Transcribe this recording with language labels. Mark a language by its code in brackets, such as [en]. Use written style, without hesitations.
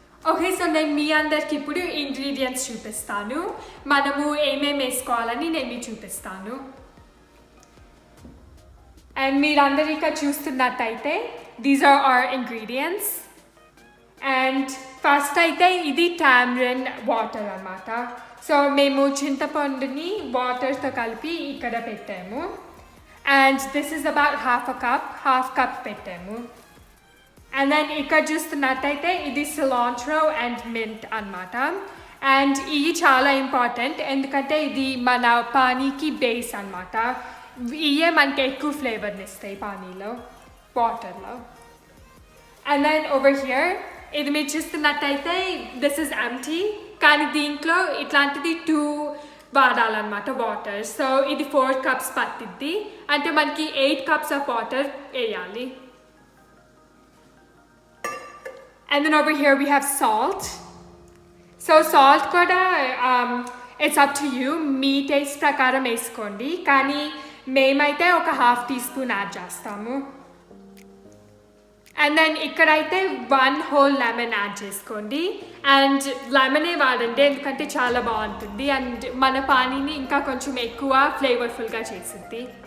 [te] Okay, so నేను మీ అందరికి ఇప్పుడు ఇంగ్రీడియంట్స్ చూపిస్తాను, మనము ఏమేమి వేసుకోవాలని నేను మీకు చూపిస్తాను. అండ్ మీరందరూ ఇక్కడ చూస్తున్నట్టయితే [en] these are our ingredients. And first [te] అయితే ఇది [en] tamarind water అన్నమాట. [te] సో మేము చింతపండుని వాటర్తో కలిపి ఇక్కడ పెట్టాము. [en] And this is about half cup పెట్టాము. And then [te] ఇక్కడ చూస్తున్నట్టయితే ఇది [en] cilantro and mint అన్నమాట. [te] And ఇది చాలా ఇంపార్టెంట్ ఎందుకంటే ఇది మన పానీకి బేస్ అన్నమాట. ఇవే మనకి ఎక్కువ ఫ్లేవర్ని ఇస్తాయి పానీలో, వాటర్లో. [en] And then over here [te] ఇది మీరు చూస్తున్నట్టయితే [en] this is empty, [te] కానీ దీంట్లో ఇట్లాంటిది 2 వాడాలన్నమాట వాటర్. సో ఇది 4 cups పట్టిద్ది, అంటే మనకి 8 cups of water వేయాలి. [en] And then over here we have salt. [te] So salt kuda [en] it's up to you, [te] మీ taste ప్రకారం వేసుకోండి, కానీ మేమైతే ఒక half teaspoon యాడ్ చేస్తాము. And then ఇక్కడైతే 1 whole lemon యాడ్ చేసుకోండి. అండ్ లెమనే వాడండి ఎందుకంటే చాలా బాగుంటుంది అండ్ మన పానీని ఇంకా కొంచెం ఎక్కువ ఫ్లేవర్ఫుల్గా చేస్తుంది.